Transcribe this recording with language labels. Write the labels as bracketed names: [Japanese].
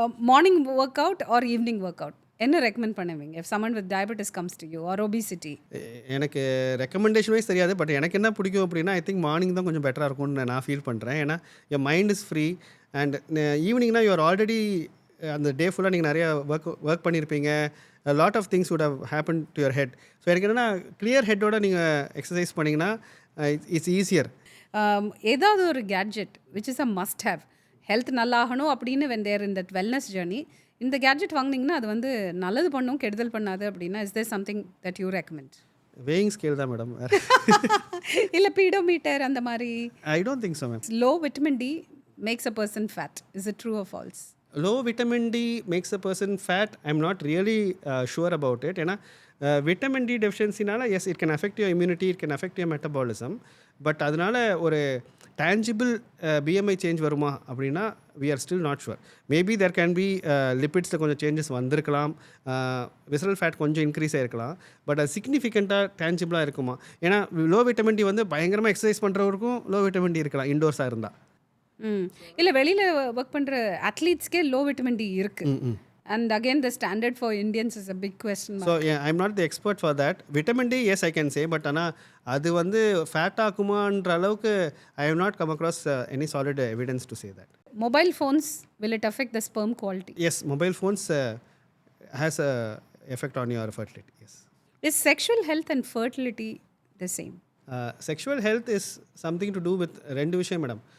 [Tamil] Morning work out or evening work out என்ன recommend பண்ணுவீங்க [English] if someone with diabetes comes to you or obesity? [Tamil] எனக்கு recommendation wise தெரியாது, but எனக்கு என்ன பிடிக்கும் அப்படின்னா ஐ திங்க் மார்னிங் தான் கொஞ்சம் பெட்டராக இருக்கும்னு நான் ஃபீல் பண்ணுறேன். ஏன்னா என் mind is free and ஈவினிங்னா you are already அந்த டே ஃபுல்லாக நீங்கள் நிறையா ஒர்க் பண்ணியிருப்பீங்க. [English] Lot of things would have happened to your head. [Tamil] So எனக்கு என்னென்னா கிளியர் ஹெட்டோட நீங்கள் எக்ஸசைஸ் பண்ணிங்கன்னா இட்ஸ் ஈஸியர். ஏதாவது ஒரு gadget which is a must have, health நல்லாகணும் அப்படின்னு [English] when they're in that wellness journey, [Tamil] இந்த கேட்ஜெட் வாங்கினீங்கன்னா அது வந்து நல்லது பண்ணும் கெடுதல் பண்ணாது அப்படின்னா [English] Is there something that you recommend? [Tamil] Weighing scale தான் மேடம். இல்லை பீடோமீட்டர் அந்த மாதிரி? [English] I don't think so ma'am. Low vitamin D makes a person fat. Is it true or false? Low vitamin D makes a person fat. I'm not really sure about it. [Tamil] ஏன்னா [English] vitamin D deficiencyனால yes, it can affect your immunity, it can affect your metabolism. [Tamil] But அதனால ஒரு tangible BMI change வருமா அப்படின்னா [English] we are still not sure. Maybe there can be [Tamil] lipidsல கொஞ்சம் changes வந்திருக்கலாம், visceral fat கொஞ்சம் increase ஆகிருக்கலாம், but அது சிக்னிஃபிகண்ட்டாக டேஞ்சிபிளாக இருக்குமா? ஏன்னா லோ விட்டமின் டி வந்து பயங்கரமாக எக்ஸசைஸ் பண்ணுறவருக்கும் லோ விட்டமின் டி இருக்கலாம் இண்டோர்ஸாக இருந்தால். இல்லை வெளியில் ஒர்க் பண்ணுற அத்லீட்ஸ்க்கே லோ விட்டமின் டி இருக்குது. [English] And again the standard for Indians is a big question. So I am not the expert for that. Vitamin D yes I can say, [Tamil] but ஆனால் அது வந்து fat ஆக்குமான்ற அளவுக்கு [English] I have not come across any solid evidence to say that. Mobile phones will it affect the sperm quality? Yes, mobile phones has a effect on your fertility. Yes. Is sexual health and fertility the same? Sexual health is something to do with [Tamil] ரெண்டு விஷயம் madam.